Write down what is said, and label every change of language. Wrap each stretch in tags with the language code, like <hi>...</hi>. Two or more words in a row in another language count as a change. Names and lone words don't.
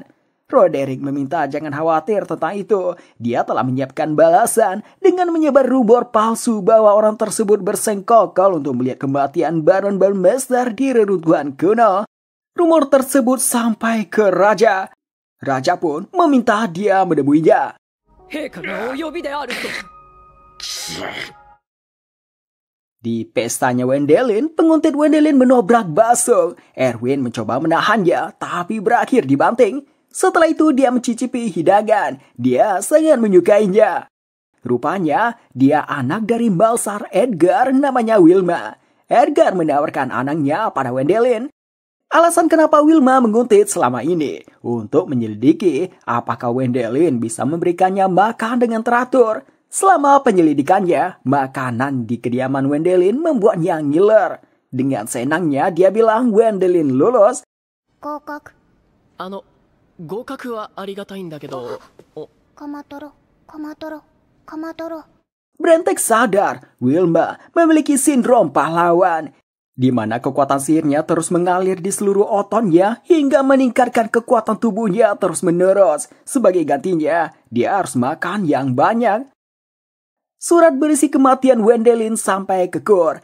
<id>Roderick meminta jangan khawatir tentang itu. Dia telah menyiapkan balasan dengan menyebar rumor palsu bahwa orang tersebut bersengkokol untuk melihat kematian Baron Ballmaster di reruntuhan kuno. Rumor tersebut sampai ke raja. Raja pun meminta dia menemuinya.</id> <ja>陛下がお呼びであると。</ja> <id>Di pestanya Wendelin, penguntit Wendelin menobrak Basung. Erwin mencoba menahannya, tapi berakhir dibanting. Setelah itu dia mencicipi hidangan. Dia sangat menyukainya. Rupanya, dia anak dari Balsar Edgar namanya Wilma. Edgar menawarkan anaknya pada Wendelin. Alasan kenapa Wilma menguntit selama ini untuk menyelidiki apakah Wendelin bisa memberikannya makan dengan teratur. Selama penyelidikannya, makanan di kediaman Wendelin membuatnya ngiler. Dengan senangnya dia bilang Wendelin lulus.</id> <ja>合格合格はありがたいんだけど。カマトロカマトロカマトロ。</ja> <id>Brentek sadar Wilma memiliki sindrom pahlawan, di mana kekuatan sihirnya terus mengalir di seluruh ototnya hingga meningkatkan kekuatan tubuhnya terus-menerus. Sebagai gantinya, dia harus makan yang banyak. Surat berisi kematian Wendelin sampai ke Kur.</id>